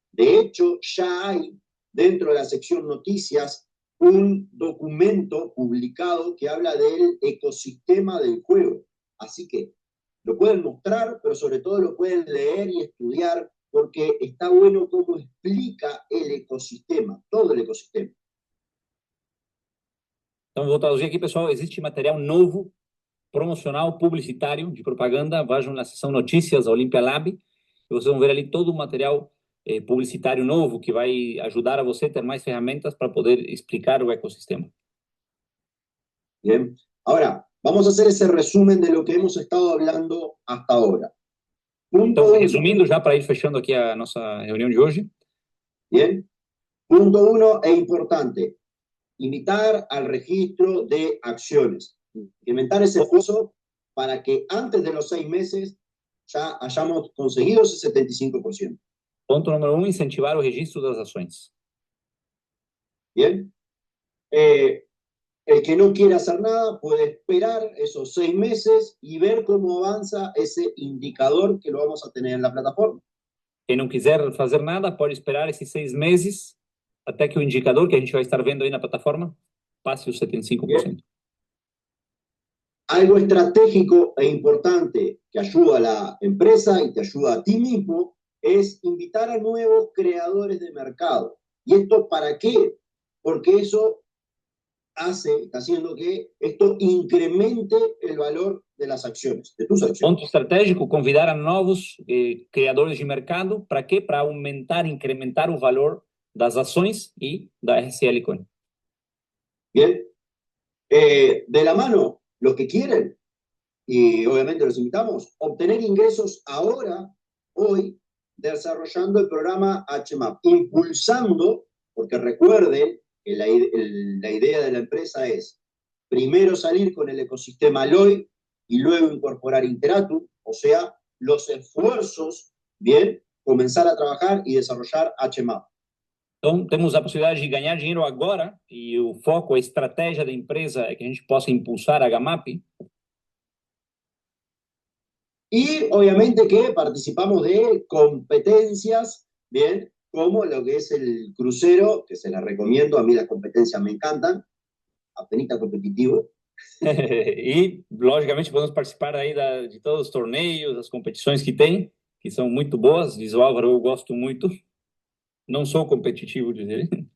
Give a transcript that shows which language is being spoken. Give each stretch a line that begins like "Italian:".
Spanish: De hecho, ya hay dentro de la sección noticias un documento publicado que habla del ecosistema del juego. Así que lo pueden mostrar, pero sobre todo lo pueden leer y estudiar porque está bueno cómo explica el ecosistema, todo el ecosistema.
Portuguese: Então, vou traduzir aqui, pessoal. Existe material novo, promocional, publicitário, de propaganda. Vejam na seção notícias, a Olympia Lab, e vocês vão ver ali todo o material publicitário novo que vai ajudar a você a ter mais ferramentas para poder explicar o ecossistema.
Spanish: Bien. Ahora, vamos a hacer ese resumen de lo que hemos estado hablando hasta ahora. Punto
Portuguese: Então,
Spanish: uno.
Portuguese: resumindo, já para ir fechando aqui a nossa reunião de hoje.
Spanish: Bien. Punto uno es importante. Invitar al registro de acciones. Implementar ese esfuerzo para que antes de los 6 meses ya hayamos conseguido ese 75%.
Portuguese: Ponto número 1, incentivar o registro das ações.
Spanish: Bien. El que no quiere hacer nada puede esperar esos 6 meses y ver cómo avanza ese indicador que lo vamos a tener en la plataforma.
Portuguese: Quem não quiser fazer nada pode esperar esses 6 meses até que o indicador que a gente vai estar vendo aí na plataforma passe os 75%.
Spanish: Bien. Algo estratégico e importante que ayuda a la empresa y te ayuda a ti mismo es invitar a nuevos creadores de mercado. ¿Y esto para qué? Porque eso está haciendo que esto incremente el valor de las acciones, de tus acciones.
Portuguese: Ponto estratégico, convidar a novos criadores de mercado. Para quê? Para aumentar, incrementar o valor das ações e da RCL Coin.
Spanish: Bien. De la mano, los que quieren, y obviamente los invitamos, obtener ingresos ahora, hoy, desarrollando el programa HMAP, impulsando, porque recuerden que la idea de la empresa es primero salir con el ecosistema Alloy y luego incorporar Interatum, o sea, los esfuerzos, bien, comenzar a trabajar y desarrollar HMAP.
Portuguese: Então, temos a possibilidade de ganhar dinheiro agora e o foco, a estratégia da empresa é que a gente possa impulsar a HMAP.
Spanish: Y obviamente que participamos de competencias, bien, como lo que es el crucero, que se las recomiendo, a mí las competencias me encantan, apenita competitivo.
Portuguese: E, logicamente, podemos participar aí de todos os torneios, das competições que tem, que são muito boas. Diz o Álvaro, eu gosto muito. Não sou competitivo, diz ele.